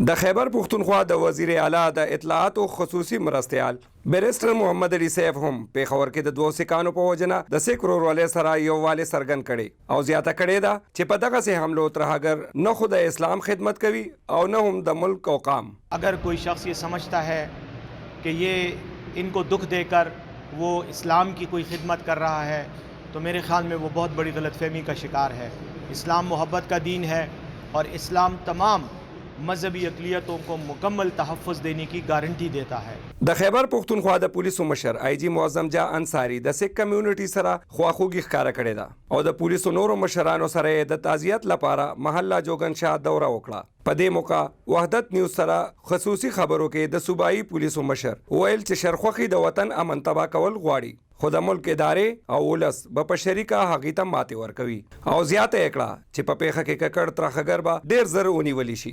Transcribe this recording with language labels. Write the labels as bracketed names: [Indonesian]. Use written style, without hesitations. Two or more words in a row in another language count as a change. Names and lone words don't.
[Pashto] د خیبر پښتونخوا د وزیر اعلی د اطلاعاتو خصوصي مرستیال بیرسټر محمد علي سیف هم پیښور کې د دوه سکانو په وجنه د سیک ورورولۍ سره یووالی څرګند کړی او زیاته کړې ده چې په دغسې حملو ترهګر نه خو د اسلام خدمت کوي او نه هم د ملک او قام. [Urdu] اگر کوئی شخص یہ سمجھتا ہے کہ یہ ان کو دکھ دے کر وہ اسلام کی کوئی خدمت کر رہا ہے تو میرے خیال میں وہ بہت بڑی غلط فہمی کا شکار ہے. اسلام محبت کا دین ہے اور اسلام تمام مذہبی اقلیتوں کو مکمل تحفظ دینے کی گارنٹی دیتا ہے. [Pashto] د خیبر پښتونخوا د پولیسو مشر آی جی معظم جا انصاری د سیک کمیونټي سره خواخوږي ښکاره کړې ده او د پولیسو نورو مشرانو سره د تعزیت لپاره محله جوګنشاه دوره وکړه. په دې موقع وحدت نیوز سره خصوصي خبرو کې د صوبایي پولیسو مشر ویل چې شرخوخي د وطن امن تباه کول غواړي خو د ملک ادارې او ولس به په شریکه هغې ته ماتې ورکوي او زیاته یې کړه چې په پیښه کې ککړ ترهګر به ډېر زر ونیولی شي.